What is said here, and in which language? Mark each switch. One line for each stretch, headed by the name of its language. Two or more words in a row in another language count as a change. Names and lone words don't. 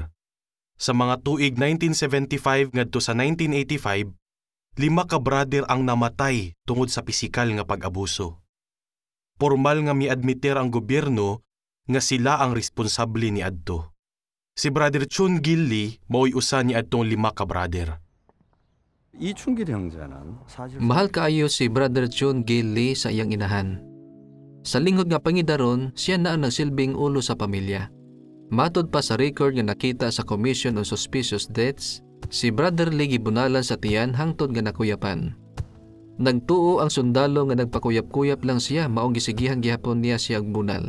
Cebuano: Sa mga tuig 1975 ngadto sa 1985, 5 ka brother ang namatay tungod sa pisikal nga pag-abuso. Formal nga miadmiter ang gobyerno nga sila ang responsable ni adto. Si Brother Chun Gil Lee mao'y usa ni adtong 5 ka brother.
Korean: 이춘길 형제는 사실
Cebuano: Mahal kaayo si Brother Chun Gil Lee sa iyang inahan. Sa lingkod nga pangidaron, siya na ang nagsilbing ulo sa pamilya. Matod pa sa record nga nakita sa Commission on Suspicious Deaths, si Brother Lee gibunalan sa tiyan hangtod nga nakuyapan. Nagtuo ang sundalo nga nagpakuyap-kuyap lang siya maong gisigihan gihapon niya siyang bunal.